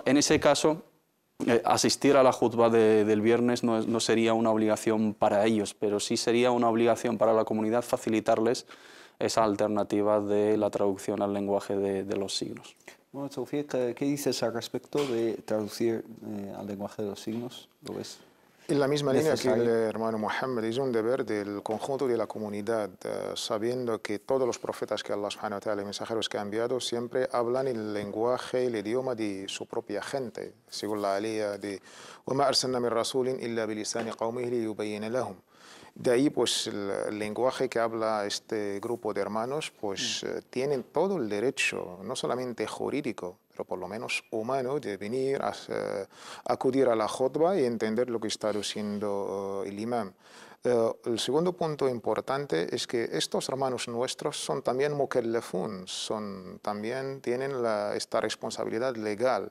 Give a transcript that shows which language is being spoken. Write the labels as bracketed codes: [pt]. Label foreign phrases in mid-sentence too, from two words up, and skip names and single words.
[es] En ese caso, asistir a la jutba del viernes no sería una obligación para ellos, pero sí sería una obligación para la comunidad facilitarles esa alternativa de la traducción al lenguaje de los signos. Bueno, Tawfiq, ¿qué dices al respecto de traducir al lenguaje de los signos? ¿Lo ves? En la misma línea que el hermano Muhammad, es un deber del conjunto de la comunidad, sabiendo que todos los profetas que [ar] الله سبحانه وتعالى, [es] mensajeros que ha enviado, siempre hablan el lenguaje, el idioma de su propia gente, según la alía de [ar] وَمَا أَرْسَلْنَا مِن رَّسُولٍ إِلَّا بِلِسَانِ قَوْمِهِ لِيُبَيِّنَ لَهُمْ. [es] De ahí, pues, el lenguaje que habla este grupo de hermanos, pues, tienen todo el derecho, no solamente jurídico, pero por lo menos humano, de venir a acudir a la khutba y entender lo que está diciendo el imam. El segundo punto importante es que estos hermanos nuestros son también mukallafun, también tienen esta responsabilidad legal.